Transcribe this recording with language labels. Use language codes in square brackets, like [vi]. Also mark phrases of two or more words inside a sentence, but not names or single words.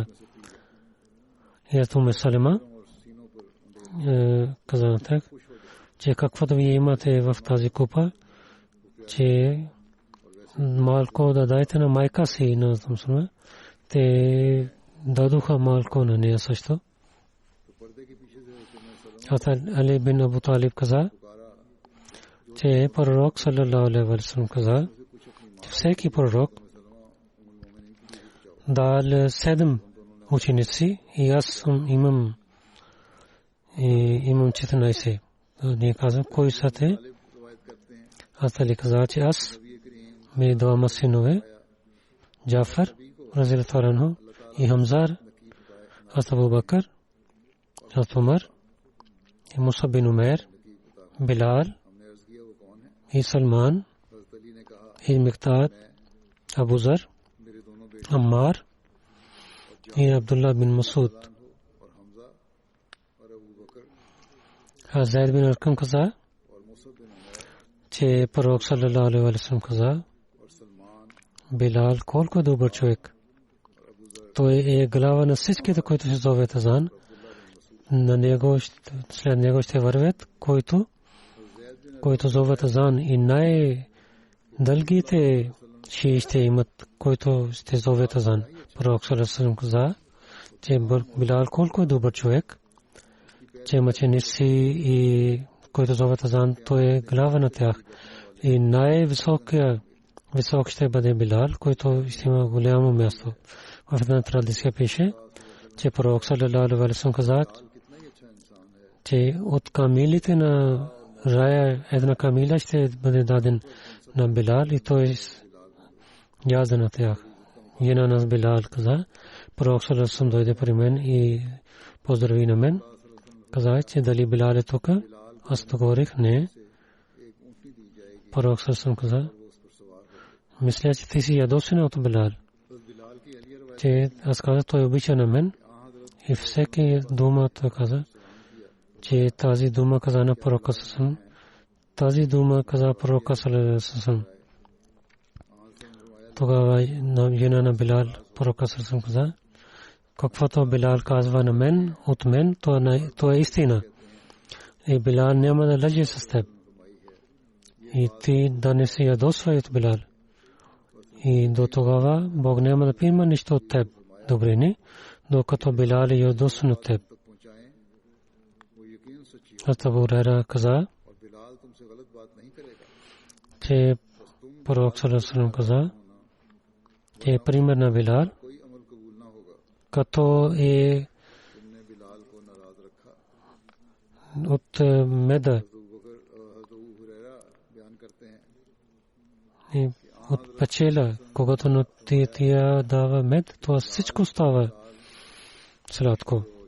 [bg] И ето ме Салима каза на тях, че каквото вие имате в тази купа, че малко да дайте на майка си на Самсуна. Те дадоха малко на нея също. Али бин Абу Талиб каза, че пророк [ar] صلى الله عليه وسلم [bg] каза, че всеки пророк дал 7 ученици и аз съм имам 14. Не каза, кои са те? Аз Али каза, че аз ме двама синове, Джафар [ar] رضي الله عنه [bg] и Хамзар, Абу Бакр, Умар, Муса бин Умейр, Билал, и Салман и Миктад, Абу Зар, Аммар и Абдулlah bin Масуд. Зайд бин Аркам каза, че пророк [ar] صلى الله عليه وسلم [bg] каза, Билал колко добър човек. Той е глава на всичките, които се зовят азан. На него, след него ще вървят, който зовят азан, и най-дългите шии ще имат, който ще зовят азан. Пророк [ar] صلى الله عليه وسلم [bg] каза, че Билал колко е добър човек, че мъченици и който зовят азан, той е глава на тях. И висок ще бъде Билал, който ще има голямо място. В една традиция пише, че пророк [ar] صلى الله عليه وسلم [bg] каза, че от камилите на рая една камила ще бъде даден на Билал, и той язда на тях. Една на Билал каза, пророк [ar] صلى الله عليه وسلم [bg] дойде при мен и поздрави на мен. Каза, че дали Билал е тук? Аз говорих, не. Пророк [ar] صلى الله عليه وسلم [bg] каза, мисля, че ти си ядосен от Билал. Че аз казах, той обича на мен, и всеки дума той каза, че тази дума каза на пророка [ar] صلى الله عليه وسلم. [bg] Тази дума каза пророка [ar] صلى الله عليه وسلم. [bg] Тогава жена на Билал, пророка [ar] صلى الله عليه وسلم [bg] каза, каквото Билал казва на мен, от мен, то е истина. И Билал няма да лъже с теб. И ти да не се ядосвай от Билал. И до тогава Бог няма да приема нищо от теб, добрини, докато Билал е ядосван от теб. Абу Хурайра каза, че пророк [ar] صلى الله عليه وسلم [bg] каза, че е пример на Билал, като е от меда и от печела, когато на тия дава мед, то всичко става сладко.